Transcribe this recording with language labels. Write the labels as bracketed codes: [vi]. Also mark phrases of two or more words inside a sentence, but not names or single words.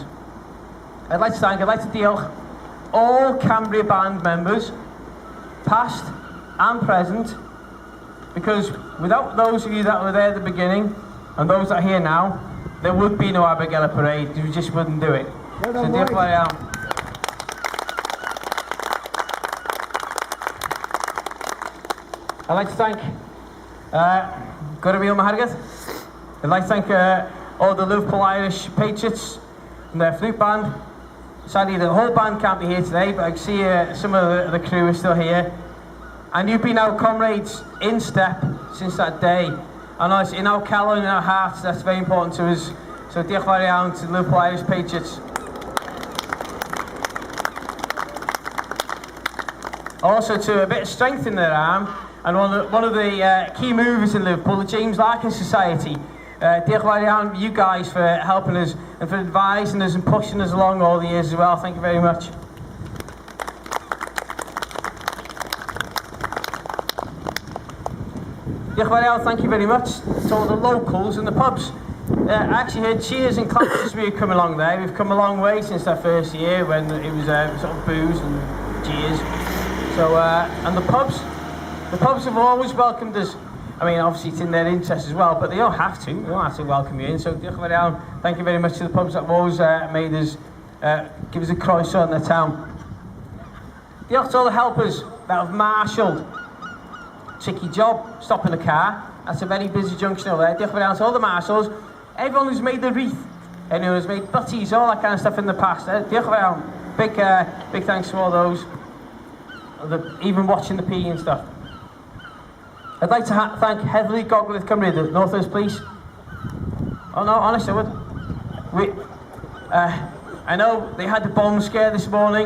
[en] I'd like to diolch all Cambria Band members, past and present, because without those of you that were there at the beginning, and those that are here now, there would be no Abergele parade, we just wouldn't do it. [cy] So diolch fawr iawn. [en] I'd like to thank Gyrwyl Mahargath. I'd like to thank all the Liverpool Irish Patriots and their flute band. Sadly, the whole band can't be here today, but I can see some of the crew are still here. And you've been our comrades in step since that day. And it's in our calon, in our hearts, that's very important to us. So [cy] diolch fawr iawn [en] to the Liverpool Irish Patriots. Also to a bit of strength in their arm, and one of the key movers in Liverpool, the James Larkin Society. [cy] Diolch fawr iawn [en] you guys for helping us and for advising us and pushing us along all the years as well. Thank you very much. [cy] Diolch fawr iawn, [en] thank you very much to all the locals and the pubs. I actually heard cheers and claps as we were coming along there. We've come a long way since that first year when it was sort of booze and cheers. So, and the pubs have always welcomed us. I mean, obviously it's in their interest as well, but they don't have to. They don't have to welcome you in. So, [cy] diolch fawr iawn. [en] Thank you very much to the pubs that have always made us, give us a croeso in their town. Diolch to all the helpers that have marshalled. Tricky job, stopping the car. That's a very busy junction over there. [cy] Diolch fawr iawn [en] to all the marshals. Everyone who's made the wreath. Anyone who's made butties, all that kind of stuff in the past. [cy] Diolch fawr iawn. [en] Big thanks to all those. Even watching the PE and stuff. I'd like to thank Heddlu Gogledd Cymru, the North Wales Police. Oh no, honestly I would. I know they had the bomb scare this morning.